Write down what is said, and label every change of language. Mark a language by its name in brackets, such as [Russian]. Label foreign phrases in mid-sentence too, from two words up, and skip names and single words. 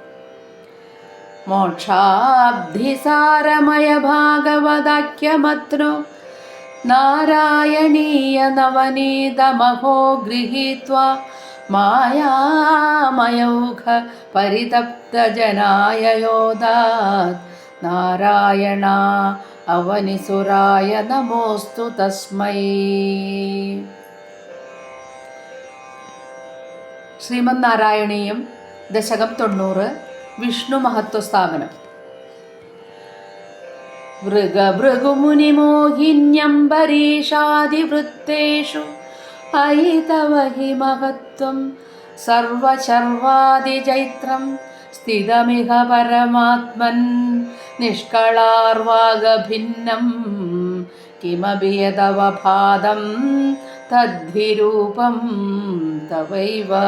[Sanskrit] मोक्षाब्धिसारमय भागवदाख्यमत्रो नारायणीय नवनीतमहो गृहीत्वा मायामयौघ परितप्तजनाय योदात् नारायणा അവനിസുരായ നമോസ്തു തസ്മൈ. ശ്രീമന്നാരായണീയം ദശകം 90 വിഷ്ണു മഹത്വസ്ഥാപനം. ഭൃഗഭൃഗുമുനിമോഹിന്യംബരീഷാദിവൃത്തേഷു അയി തവ ഹി മഹത്വം സർവശർവാദിചൈത്രം സ്ഥിതമിഹ പരമാത്മൻ നിഷ്കളാർവാഗഭിന്നം കിമപി യദവഭാതം തദ്വിരൂപം തവൈവ.